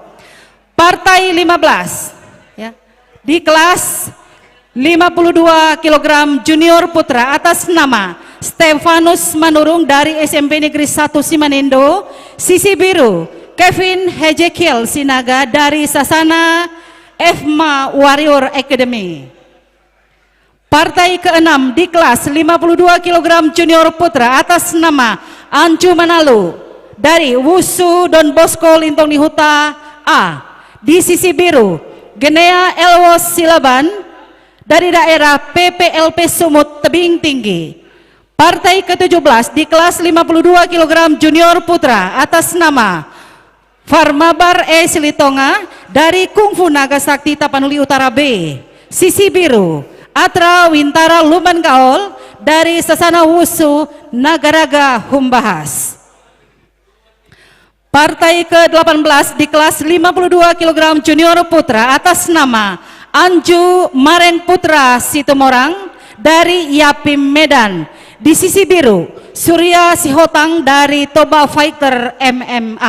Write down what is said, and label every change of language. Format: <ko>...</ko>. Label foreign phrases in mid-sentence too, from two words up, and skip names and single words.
<id>Partai 15 ya, di kelas 52 kg junior putra atas nama Stefanus Manurung dari SMP Negeri 1 Simanindo. Sisi biru, Kevin Hejekiel Sinaga dari Sasana Efma Warrior Academy. Partai ke-6 di kelas 52 kg junior putra atas nama Anju Manalu dari Wusu Don Bosco Lintong Nihuta A. Di sisi biru, Genea Elwos Silaban dari daerah PPLP Sumut Tebing Tinggi. Partai ke-17 di kelas 52 kg junior putra atas nama Farmabar E Silitonga dari Kungfu Naga Sakti Tapanuli Utara B. Sisi biru, Atra Wintara Luman Gaol dari Sasana Wusu Nagaraga Humbahas. Partai ke-18 di kelas 52 kg junior putra atas nama Anju Maren Putra Situmorang dari Yapim Medan. Di sisi biru, Surya Sihotang dari Toba Fighter MMA.</id>